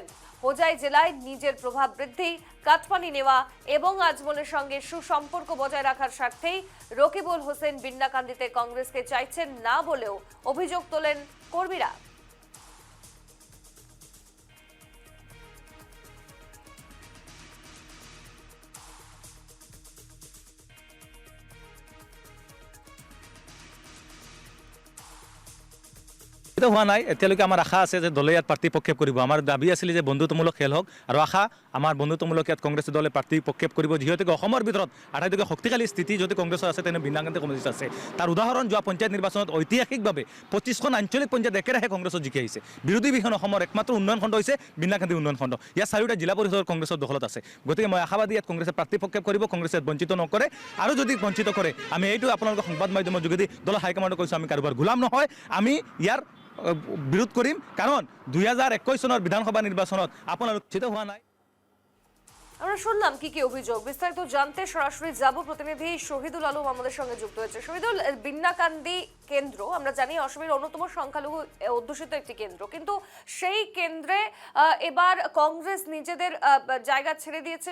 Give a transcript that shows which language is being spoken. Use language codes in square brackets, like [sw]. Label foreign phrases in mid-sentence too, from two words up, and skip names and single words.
[bn] হোজাই জেলায় নিজের প্রভাব বৃদ্ধি, কাটমানি নেওয়া এবং আজমলের সঙ্গে সুসম্পর্ক বজায় রাখার স্বার্থেই রকিবুল হোসেন বিন্নাকান্দিতে কংগ্রেসকে চাইছেন না বলেও অভিযোগ তোলেন কর্মীরা। [as] এটা হোৱা নাই। এতিয়ালৈকে আমাৰ আশা আছে যে দলে ইয়াত প্ৰাৰ্থী প্ৰক্ষেপ কৰিব। আমাৰ দাবী আছিল যে বন্ধুত্বমূলক খেল হওক, আৰু আশা আমাৰ বন্ধুত্বমূলক ইয়াত কংগ্ৰেছ দলে প্ৰাৰ্থী প্ৰক্ষেপ কৰিব। যিহেতুকে অসমৰ ভিতৰত আটাইতকৈ শক্তিশালী স্থিতি যদি কংগ্ৰেছৰ আছে তেনে বিন্নাকান্দি কমিউনিষ্ট আছে। তাৰ উদাহৰণ যোৱা পঞ্চায়ত নিৰ্বাচনত ঐতিহাসিকভাৱে 25খন আঞ্চলিক পঞ্চায়ত একেৰাহে কংগ্ৰেছত জিকি আহিছে। বিৰোধী বিহীন অসমৰ একমাত্ৰ উন্নয়ন খণ্ড হৈছে বিন্নাকান্দি উন্নয়ন খণ্ড। ইয়াত চাৰিওটা জিলা পৰিষদৰ কংগ্ৰেছৰ দখলত আছে। গতিকে মই আশাবাদী ইয়াত কংগ্ৰেছে প্ৰাৰ্থী প্ৰক্ষেপ কৰিব, কংগ্ৰেছে বঞ্চিত নকৰে। আৰু যদি বঞ্চিত কৰে, আমি এইটো আপোনালোকৰ সংবাদ মাধ্যমৰ যোগেদি দলৰ হাইকমাণ্ডক কৈছোঁ, আমি কাৰোবাৰ গোলাম নহয়। আমি ইয়াৰ বিৰোধ কৰিম, কাৰণ 2021 চনৰ বিধানসভা নিৰ্বাচনত আপোনালোক চিত হোৱা নাই। [bn] আমরা শুনলাম কি কি অভিযোগ, বিস্তারিত জানতে সরাসরি যাব। প্রতিনিধি শহীদুল আলম আমাদের সঙ্গে যুক্ত হয়েছে। শহীদুল, বিন্নাকান্দি কেন্দ্র আমরা জানি অসমের অন্যতম সংখ্যালঘু অধ্যুষিত একটি কেন্দ্র, কিন্তু সেই কেন্দ্রে এবার কংগ্রেস নিজেদের জায়গা ছেড়ে দিয়েছে।